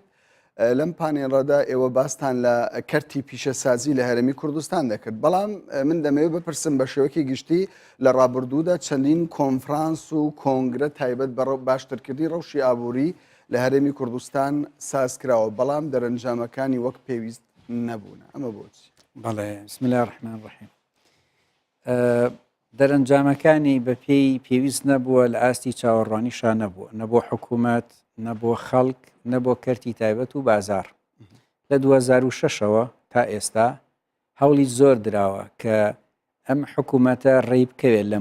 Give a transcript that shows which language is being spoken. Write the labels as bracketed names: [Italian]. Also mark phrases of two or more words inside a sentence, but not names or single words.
[Central Kurdish] لەم پانێڵەدا ئێوە باستان لە کەرتی پیشەسازی لە هەرێمی کوردستان دەکرد، بەڵام من دەمەوێت بپرسم بە شێوەیەکی گشتی لە ڕابردوودا چەندین کۆنفرانس و کۆنگرە تایبەت بە باشترکردی ڕەوشی ئابووری لە هەرێمی کوردستان سازکراوە، بەڵام دەرەنجامەکانی وەک پێویست نەبوون. ئەمە بۆچی؟ [Arabic] بەڵێ بسم الله الرحمن الرحیم. [Central Kurdish] دەرەنجامەکانی بە پێی پێویست نەبووە لە ئاستی چاوەڕوانیشان نەبووە، نەبوو حکوومەت، نەبوو خەڵک، نەبوو کەرتی تایبەت و بازار. لە 2006ەوە تا ئێستا هەوڵی زۆر دراوە کە ئەم حکوومەتە ڕێی بکەوێت لە